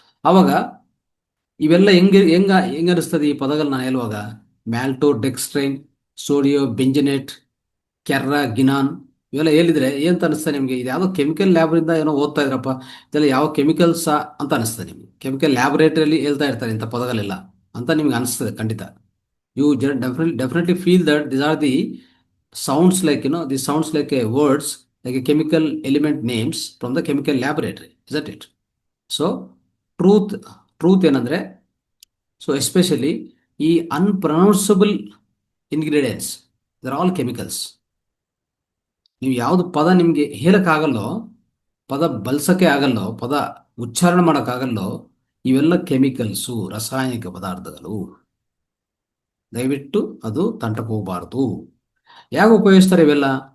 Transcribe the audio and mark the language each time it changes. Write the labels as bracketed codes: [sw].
[kn] ಆವಾಗ ಇವೆಲ್ಲ ಹೆಂಗ ಅನಿಸ್ತದೆ ಈ ಪದಗಳು ನಾನು ಹೇಳುವಾಗ? ಮ್ಯಾಲ್ಟೋಡೆಕ್ಸ್ಟ್ರೈನ್, ಸೋಡಿಯೋ ಬೆಂಜನೇಟ್, ಕ್ಯಾರಾಗಿನಾನ್, ಇವೆಲ್ಲ ಹೇಳಿದ್ರೆ ಏನಂತ ಅನಿಸ್ತದೆ ನಿಮಗೆ? ಇದು ಯಾವುದೋ ಕೆಮಿಕಲ್ ಲ್ಯಾಬ್ರಿಂದ ಏನೋ ಓದ್ತಾ ಇದ್ರಪ್ಪ, ಇದೆಲ್ಲ ಯಾವ ಕೆಮಿಕಲ್ಸ್ ಅಂತ ಅನಿಸ್ತದೆ ನಿಮಗೆ. ಕೆಮಿಕಲ್ ಲ್ಯಾಬೊರೇಟರಿಯಲ್ಲಿ ಹೇಳ್ತಾ ಇರ್ತಾರೆ ಇಂಥ ಪದಗಳೆಲ್ಲ ಅಂತ ನಿಮ್ಗೆ ಅನಿಸ್ತದೆ ಖಂಡಿತ. [en] You definitely feel that these are the sounds like, you know, these sounds like a words, like a chemical element names from the chemical laboratory, isn't it? So truth [kn] ಏನಂದ್ರೆ, [en] so especially ಈ unpronounceable ingredients, they're all chemicals. [kn] ನೀವು ಯಾವುದು ಪದ ನಿಮಗೆ ಹೇಳಕ್ಕಾಗಲ್ಲೋ, ಪದ ಬಳಸಕ್ಕೆ ಆಗಲ್ಲೋ, ಪದ ಉಚ್ಚಾರಣೆ ಮಾಡೋಕ್ಕಾಗಲ್ಲೋ, ಇವೆಲ್ಲ ಕೆಮಿಕಲ್ಸು, ರಾಸಾಯನಿಕ ಪದಾರ್ಥಗಳು. ದಯವಿಟ್ಟು ಅದು ತಂಟಕ್ಕೆ ಹೋಗಬಾರ್ದು. ಯಾಕೆ ಉಪಯೋಗಿಸ್ತಾರೆ ಇವೆಲ್ಲ?